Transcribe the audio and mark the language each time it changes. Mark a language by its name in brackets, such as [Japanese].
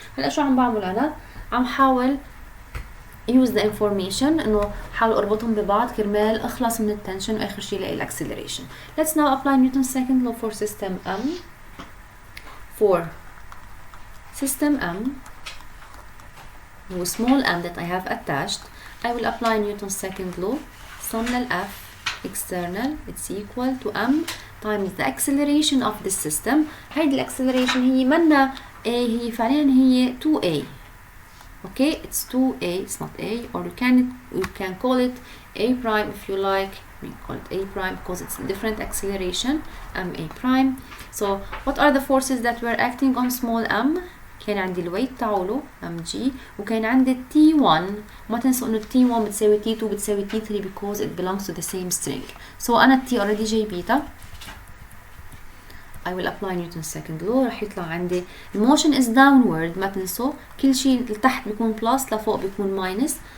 [Arabic] هلا شو عم بعمل أنا؟ عم حاول [English] use the information [Arabic] إنه حاول أربطهم ببعض كرمال أخلص من التنشن وآخر شيء لاقي الأكسلريشن. [English] Let's now apply Newton's second law for system M. For system M, with small m that I have attached, I will apply Newton's second law. Sum F external, it's equal to m times the acceleration of this system. [Arabic] هيدي الاكسلريشن هي منا a، هي فعليا هي 2a. [English] Okay, it's 2a, it's not a, or you can call it a prime if you like. We call it a prime because it's a different acceleration, ma prime. So what are the forces that were acting on small m? [Arabic] كان عندي الويت تاعوله mg، وكان عندي t1. ما تنسوا انه t1 بتساوي t2 بتساوي t3 [English] because it belongs to the same string. [Arabic] So انا t already جايبيتها. [English] I will apply Newton's second law. [Arabic] رح يطلع عندي [English] motion is downward. [Arabic] ما تنسوا كل شيء لتحت بيكون plus لفوق بيكون minus.